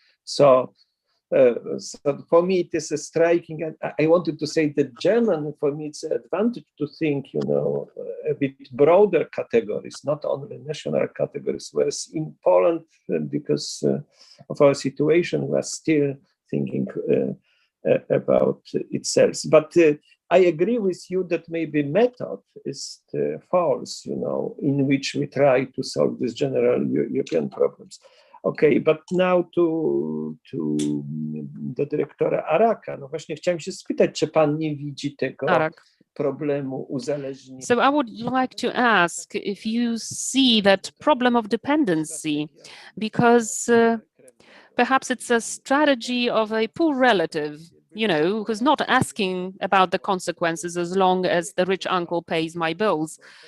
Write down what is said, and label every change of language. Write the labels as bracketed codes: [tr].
[en] So for me, it is a striking, and I wanted to say that German, for me, it's an advantage to think, a bit broader categories, not only national categories, whereas in Poland, because of our situation, we are still thinking about itself. But I agree with you that maybe method is false, in which we try to solve these general European problems. Okay, but now [pl] do dyrektora Araka. No właśnie chciałem się spytać, czy pan nie widzi tego problemu uzależnienia? [en] So I would like to ask if you see that problem of dependency, because perhaps it's a strategy of a poor relative, who's not asking about the consequences as long as the rich uncle pays my bills.